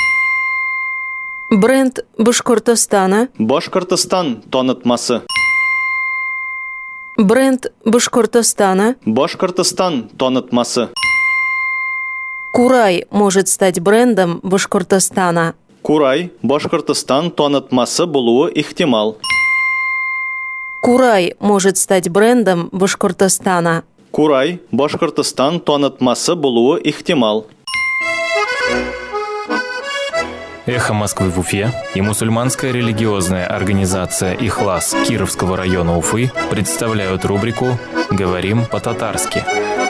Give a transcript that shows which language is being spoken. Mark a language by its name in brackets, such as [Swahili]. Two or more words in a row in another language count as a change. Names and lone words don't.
[Russian] Бренд Башкортостана. [Tatar] Башкортостан танытмасы. [Russian] Бренд Башкортостана. [Tatar] Башкортостан танытмасы. [Russian] Курай может стать брендом Башкортостана. [Tatar] Курай Башкортостан танытмасы булуы ихтимал. [Russian] Курай может стать брендом Башкортостана. [Tatar] Курай Башкортостан танытмасы булуы ихтимал. [Russian] «Эхо Москвы» в Уфе и мусульманская религиозная организация «Ихлас» Кировского района Уфы представляют рубрику «Говорим по-татарски».